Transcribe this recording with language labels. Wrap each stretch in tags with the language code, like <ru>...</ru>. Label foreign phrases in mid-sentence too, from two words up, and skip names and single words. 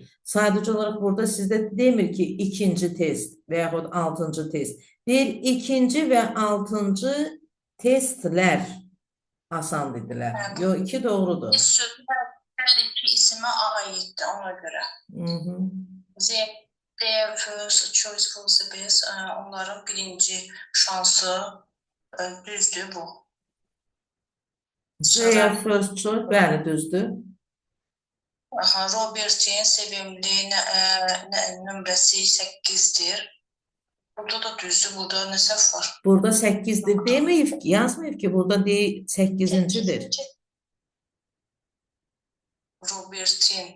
<az>Sadəcə olaraq burada sizdə demir ki, ikinci test və yaxud 6-cı test. Deyir, ikinci və 6-cı testlər asan dedilər. Yox, iki doğrudur. Bir sözlər hər iki isimə aiddir ona görə.</az> <en>Their first choice for the best.</en> <az>Onların birinci şansı düzdür bu.</az> <en>Their first choice,</en> <az>bəli, düzdür. Robert'in sevimli nömrəsi 8'dir. Burada da düzdür, burada nə səhv var? Burada 8'dir deməyib ki, yazmayıb ki, burada 8-cidir. Robert'in.</az>